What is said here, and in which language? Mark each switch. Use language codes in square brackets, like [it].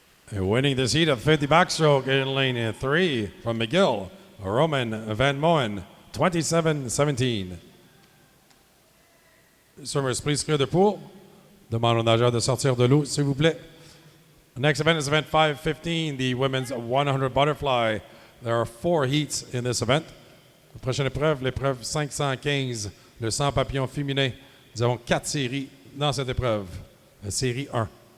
[en] And winning this heat of 50 backstroke in lane 3 from McGill, Roman Van Moen, 27-17. Swimmers, please clear the pool. [fr] Demande aux nageurs de sortir de l'eau, s'il vous plaît. [en] The next event is event 515, the women's 100 butterfly. There are 4 heats in this event. [fr] La prochaine épreuve, l'épreuve 515, le 100 papillon féminin. Nous avons 4 séries dans cette épreuve. La série 1.